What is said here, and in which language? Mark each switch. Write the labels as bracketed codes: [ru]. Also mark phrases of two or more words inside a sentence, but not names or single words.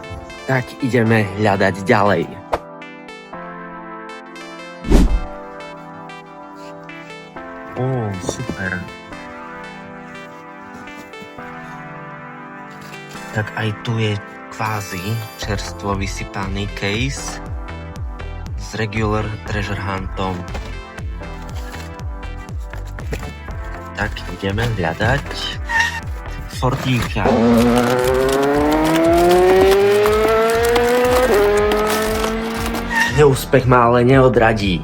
[sk] Tak ideme hľadať ďalej. Super. Tak aj tu je kvázi čerstvo vysypaný case s [en] regular treasure huntom. [sk] Tak ideme hľadať Fordíka. Neúspech ma ale neodradí.